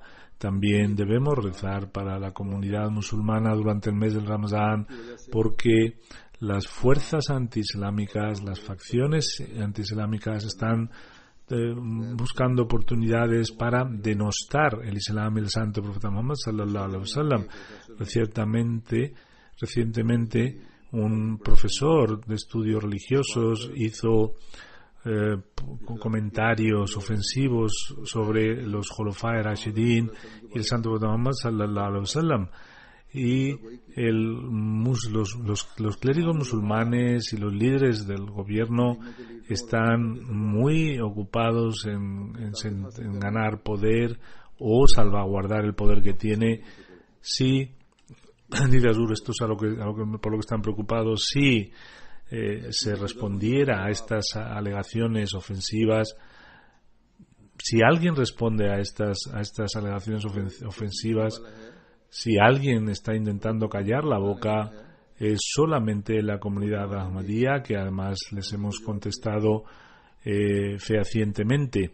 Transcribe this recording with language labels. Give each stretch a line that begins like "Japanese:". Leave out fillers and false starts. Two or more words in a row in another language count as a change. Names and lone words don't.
Spanish: También debemos rezar para la comunidad musulmana durante el mes del Ramadán, porque las fuerzas antiislámicas, las facciones antiislámicas están buscando oportunidades para denostar el Islam y el santo profeta Muhammad
Arabic: صلى الله عليه وسلم.
Spanish: Recientemente un profesor de estudios religiosos hizo comentarios ofensivos sobre los Khulafai Rashidin y el santo profeta Muhammad
Arabic: صلى الله عليه وسلم,
Spanish: y los clérigos musulmanes y los líderes del gobierno están muy ocupados en ganar poder o salvaguardar el poder que tiene. Si dice Azur, esto es por lo que están preocupados, si se respondiera a estas alegaciones ofensivas, si alguien responde a estas alegaciones ofensivas, si alguien está intentando callar la boca, es solamente la comunidad Ahmadía, que además les hemos contestado fehacientemente.